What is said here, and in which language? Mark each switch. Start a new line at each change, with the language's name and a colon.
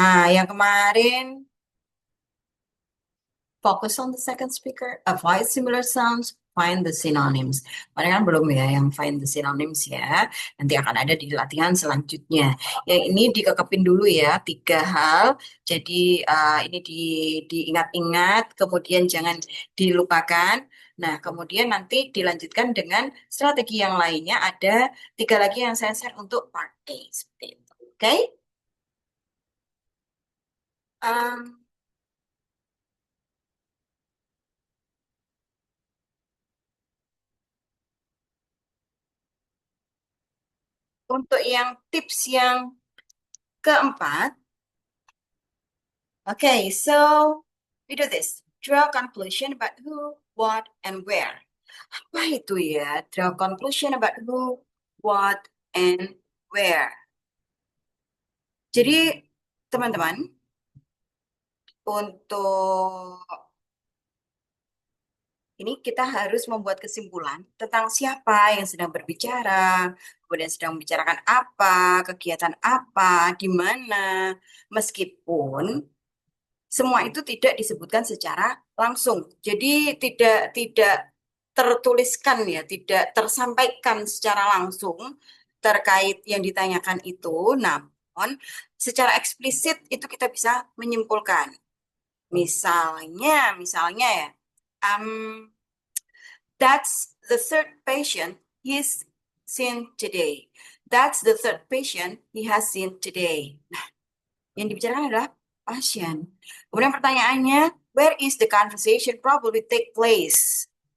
Indonesian: Yang kemarin
English: focus on the second speaker, avoid similar sounds, find the synonyms.
Indonesian: Kemarin kan belum ya yang
English: find the synonyms
Indonesian: ya. Nanti akan ada di latihan selanjutnya. Yang ini dikekepin dulu ya, 3 hal. Jadi ini diingat-ingat, kemudian jangan dilupakan. Nah, kemudian nanti dilanjutkan dengan strategi yang lainnya. Ada 3 lagi yang saya share untuk part A. Seperti itu. Oke? Um, untuk yang tips yang keempat,
English: okay, so we do this. Draw conclusion about who, what, and where.
Indonesian: Apa itu ya?
English: Draw conclusion about who, what, and where.
Indonesian: Jadi, teman-teman, untuk ini kita harus membuat kesimpulan tentang siapa yang sedang berbicara, kemudian sedang membicarakan apa, kegiatan apa, di mana. Meskipun semua itu tidak disebutkan secara langsung. Jadi tidak tertuliskan ya, tidak tersampaikan secara langsung terkait yang ditanyakan itu, namun secara eksplisit itu kita bisa menyimpulkan. Misalnya ya,
English: um, that's the third patient he's seen today. That's the third patient he has seen today.
Indonesian: Yang dibicarakan adalah pasien. Kemudian pertanyaannya,
English: where is the conversation probably take place?